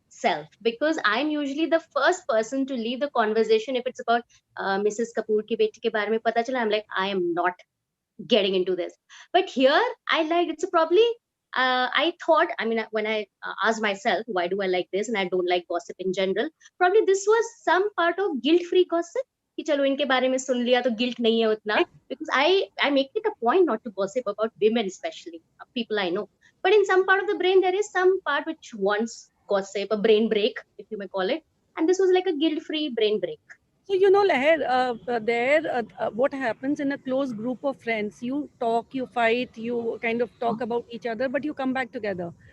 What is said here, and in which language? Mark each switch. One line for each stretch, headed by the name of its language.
English: self, because I'm usually the first person to leave the conversation if it's about Mrs.
Hindi: Kapoor ki beti ke bare mein pata chala.
English: I'm like, I am not getting into this. But here, I like it's probably. I thought, I mean, when I asked myself, why do I like this and I don't like gossip in general? Probably this was some part of guilt-free gossip.
Hindi: कि चलो इनके बारे में सुन लिया तो guilt नहीं है उतना.
English: Because I make it a point not to gossip about women, especially people I know. But in some part of the brain, there is some part which wants gossip, a brain break, if you may call it. And this was like a guilt-free brain break. So, you know, Leher, what happens in a close group of friends, you talk, you fight, you kind of talk about each other, but you come back together.